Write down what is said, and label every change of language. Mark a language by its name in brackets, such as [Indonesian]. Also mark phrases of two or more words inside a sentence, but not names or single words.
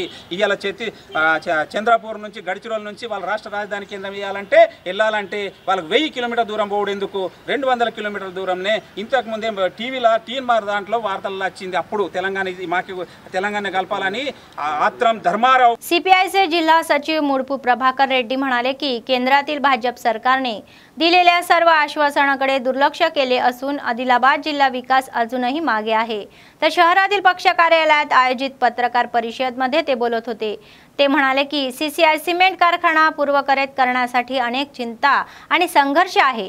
[Telugu] ఇవాళ చంద్రపూర్ నుంచి గడిచిరోల్ నుంచి వాళ్ళ రాష్ట్ర రాజధాని కేంద్రం వెళ్ళాలంటే వాళ్ళకి 1000 కిలోమీటర్ దూరం పోవడెందుకు? 200 కిలోమీటర్ల దూరంనే। ఇంతకు ముందే టీవీలో టీఎన్ఆర్ దాంట్లో వార్తల్లో వచ్చింది, अప్పుడు తెలంగాణ కలపాలని ఆత్రం ధర్మారావు। [Marathi] सीपीआयचे जिल्हा सचिव मुडपू प्रभाकर रेड्डी म्हणाले की केंद्रातील भाजप सरकारने दिलेल्या सर्व आश्वासनाकडे दुर्लक्ष केले असून आदिलाबाद जिल्हा विकास अजूनही मागे आहे। तर शहरातील पक्ष कार्यालयात आयोजित पत्रकार परिषदेमध्ये ते बोलत होते। ते म्हणाले की सीसीआय सिमेंट कारखाना पूर्वकरित करण्यासाठी अनेक चिंता आणि संघर्ष आहे।